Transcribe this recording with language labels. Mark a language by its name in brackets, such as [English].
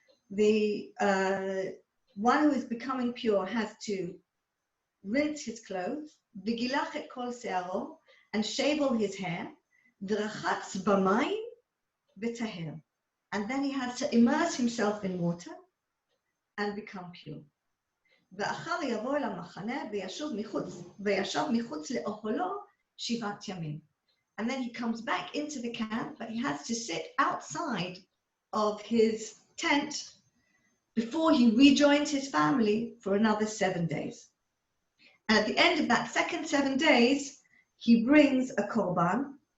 [English] the one who is becoming pure has to rinse his clothes, [Hebrew] v'gilach et kol se'aro, [English] and shave all his hair, [Hebrew] v'rachatz b'mayim v'taher, [English] and then he has to immerse himself in water and become pure. [Hebrew] ואחר יבוא אל המחנה וישב מחוץ לאוהלו 7 ימים. [English] And then he comes back into the camp, but he has to sit outside of his tent before he rejoins his family for another 7 days. And at the end of that second 7 days, he brings a korban.